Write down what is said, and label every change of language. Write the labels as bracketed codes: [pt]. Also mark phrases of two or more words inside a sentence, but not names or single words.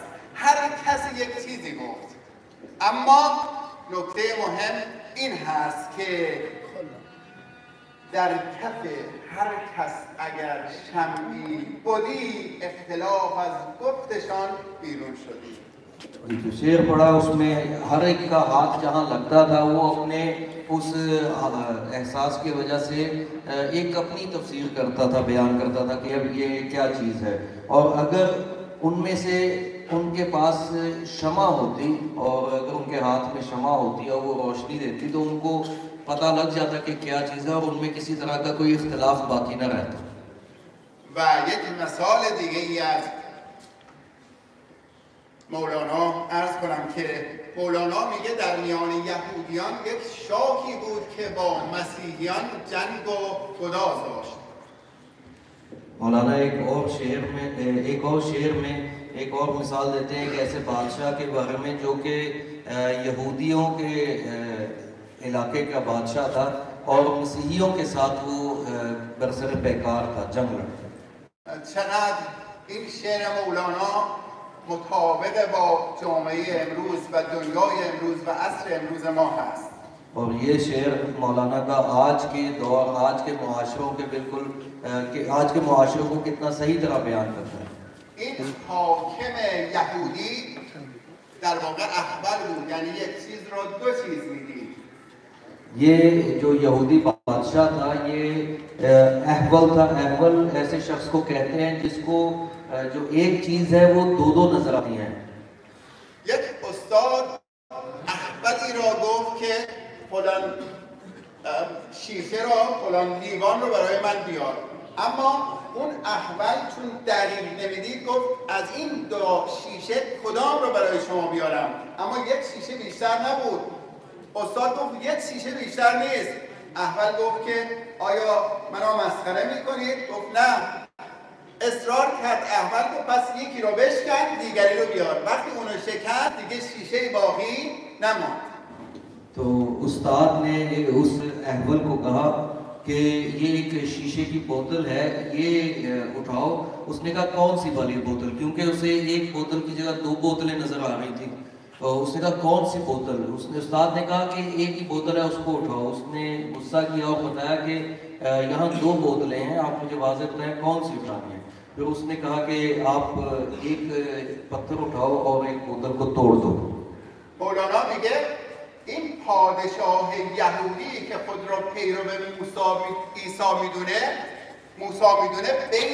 [fa] هر کسی یک چیزی گفت، اما نکته مهم این هست که در کف هر کس اگر شمعی بودی اختلاف از گفتشان بیرون شدی. [ur] جو شعر پڑھا اس میں ہر ایک کا ہاتھ جہاں لگتا تھا وہ اپنے اس احساس کی وجہ سے ایک اپنی تفسیر کرتا تھا، بیان کرتا تھا کہ اب یہ کیا چیز ہے. اور اگر ان میں سے ان کے پاس شمع ہوتی اور اگر ان کے ہاتھ میں شمع ہوتی اور وہ روشنی دیتی تو ان کو پتا لگ جاتا کہ کیا چیز ہے اور ان میں کسی طرح کا کوئی اختلاف باقی نہ رہتا. [fa] و یک مثال دیگه ای از مولانا عرض کنم که مولانا میگه در میان یهودیان یک شاهی بود که با مسیحیان جنگ و گداز داشت. [ur] مولانا ایک اور شعر میں ایک اور مثال دیتے ہیں کہ ایسے بادشاہ کے بارے میں جو کہ یہودیوں کے علاقے کا بادشاہ تھا اور مسیحیوں کے ساتھ وہ برسرِ پیکار تھا، جنگ لڑتا. [fa] چقدر این شعر مولانا مطابق با جامعه امروز و دنیای امروز و عصر امروز ما هست. [ur] اور یہ شعر مولانا کا آج کے دور، آج کے معاشروں کے بالکل آج کے معاشروں کو کتنا صحیح طرح بیان کرتا ہے. [fa] این حاکم یهودی در واقع احول بود، یعنی یک چیز را دو چیز میدید. [ur] یہ جو یہودی بادشاہ تھا یہ احول تھا. احول ایسے شخص کو کہتے ہیں جس کو جو ایک چیز ہے وہ دو دو نظر آتی ہیں. [fa] یک استاد احولی را گفت که فلان شیشه را، فلان لیوان رو برای من بیار، اما اون احول چون دقیق نمیدید گفت از این دو شیشه کدام رو برای شما بیارم، اما یک شیشه بیشتر نبود. استاد گفت یک شیشه بیشتر نیست. احول گفت که آیا منو مسخره میکنید؟ گفت نه. اصرار کرد. احول گفت پس یکی رو بشکن دیگری رو بیار. وقتی اونو شکست دیگه شیشه باقی نماند. [ur] تو استاد نے اس احول کو کہا کہ یہ ایک شیشے کی بوتل ہے، یہ اٹھاؤ. اس نے کہا کون سی والی بوتل، کیونکہ اسے ایک بوتل کی جگہ دو بوتلیں نظر آ رہی تھی. اور اس نے کہا کون سی بوتل. اس نے استاد نے کہا کہ ایک ہی بوتل ہے، اس کو اٹھاؤ۔ اس نے غصہ کیا اور بتایا کہ یہاں دو بوتلیں ہیں، آپ مجھے واضح بتائیں کون سی اٹھانی ہے. پھر اس نے کہا کہ آپ ایک پتھر اٹھاؤ اور ایک بوتل کو توڑ دو. [fa] مولانا میگه این پادشاه یهودی که خود را پیرو عیسی میدونه بین